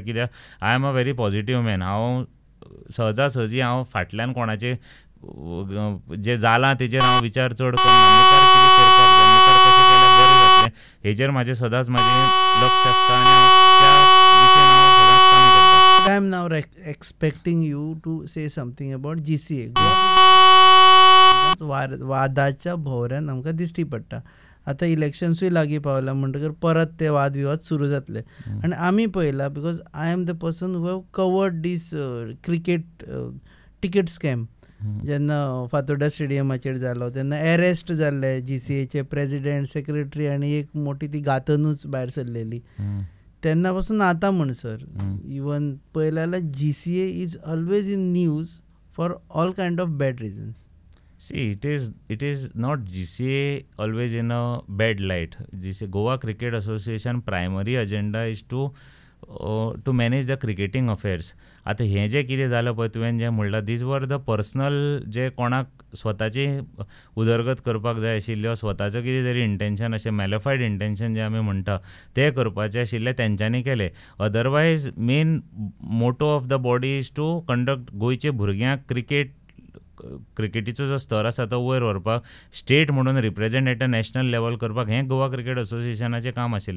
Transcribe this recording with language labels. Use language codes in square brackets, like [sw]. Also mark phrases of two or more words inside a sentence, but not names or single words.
[en] कित्याक I am a very positive man. [kok] हांव सहजासहजी हांव फाटल्यान कोणाचे जे जालां तेजेर हांव विचार चड करना. मुखार कितें करपाक जाय, मुखार कशें केल्यार बरें जातलें हेजेर म्हाजें सदांच लक्ष आसता आनी हांव त्या दिशेन हांव सदांच काम करतां. [en] I am now expecting you to say something about GCA. [kok] वादाच्या भोवऱ्यान आमकां दिश्टी पडटा. आतां इलेक्शन्सूय लागीं पावला म्हणटकर परत ते वाद विवाद सुरू जातले. आनी आमी पळयला, [en] because I am the person who have covered this cricket ticket scam. [kok] जेन्ना फातोर्डा स्टेडियमाचेर जालो तेन्ना अरेस्ट जाल्ले GCAचे प्रेजिडेंट, सेक्रेटरी आनी एक मोठी ती गातनूच भायर सरलेली. तेन्ना पासून आतां म्हणसर इवन पळयलें जाल्यार [en] GCA is always in news for all kind of bad reasons. See, it is not GCA always in a bad light. GCA Goa Cricket Association primary agenda is to manage the cricketing affairs. [kok] आता हें जें कितें जालें पळय तुवें जें म्हणलां, [en] these were the personal [kok] जे कोणाक स्वताची उदरगत करपाक जाय आशिल्ल्यो, स्वताचो कितें तरी इंटेंशन अशें [en] malafide intention [kok] जें आमी म्हणटा तें करपाचें आशिल्लें तेंच्यांनी केलें. [en] otherwise main motto of the body is to conduct [kok] गोंयचे भुरग्यांक क्रिकेटीचो जो स्तर आसा तो वयर व्हरपाक, स्टेट म्हणून [en] represent at a national level [kok] करपाक हें गोवा क्रिकेट असोसिएशनाचें काम आशिल्लें.